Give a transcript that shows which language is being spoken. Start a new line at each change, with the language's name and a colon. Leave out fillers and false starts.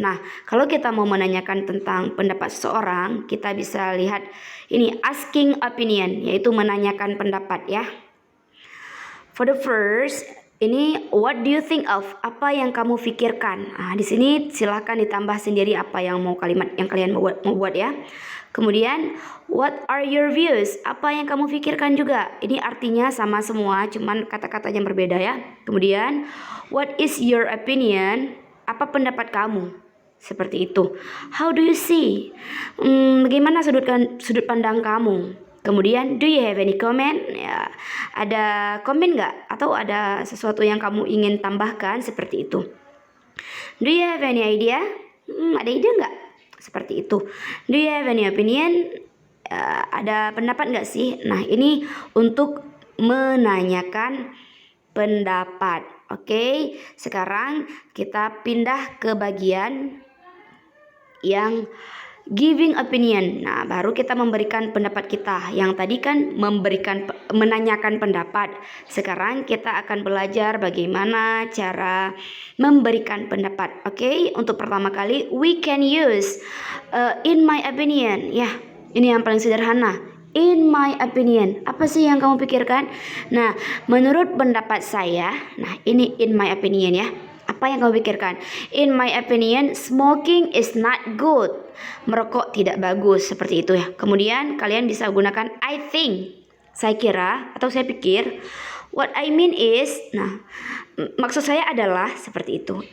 Indonesian: Nah, kalau kita mau menanyakan tentang pendapat seseorang, kita bisa lihat ini asking opinion, yaitu menanyakan pendapat ya.
English: For the first,
Indonesian: ini
English: what do you think of?
Indonesian: Apa yang kamu pikirkan? Nah, di sini silahkan ditambah sendiri apa yang mau kalimat yang kalian mau buat ya.
English: Kemudian what are your views?
Indonesian: Apa yang kamu pikirkan juga? Ini artinya sama semua, cuman kata-katanya berbeda ya.
English: Kemudian what is your opinion?
Indonesian: Apa pendapat kamu? Seperti itu.
English: How do you see?
Indonesian: Bagaimana sudut pandang kamu?
English: Kemudian, do you have any comment?
Indonesian: Ya, ada komen nggak? Atau ada sesuatu yang kamu ingin tambahkan? Seperti itu.
English: Do you have any idea?
Indonesian: Ada ide nggak? Seperti itu.
English: Do you have any opinion?
Indonesian: Ada pendapat nggak sih? Nah, ini untuk menanyakan pendapat. Oke, sekarang kita pindah ke bagian yang giving opinion. Nah, baru kita memberikan pendapat kita. Yang tadi kan menanyakan pendapat. Sekarang kita akan belajar bagaimana cara memberikan pendapat. Oke, untuk pertama kali
English: we can use in my opinion.
Indonesian: Ya, ini yang paling sederhana.
English: In my opinion.
Indonesian: Apa sih yang kamu pikirkan? Nah, menurut pendapat saya, nah ini
English: in my opinion
Indonesian: ya. Apa yang kamu pikirkan?
English: In my opinion, smoking is not good.
Indonesian: Merokok tidak bagus, seperti itu ya. Kemudian kalian bisa gunakan
English: I think.
Indonesian: Saya kira atau saya pikir.
English: What I mean is,
Indonesian: nah, maksud saya adalah seperti itu.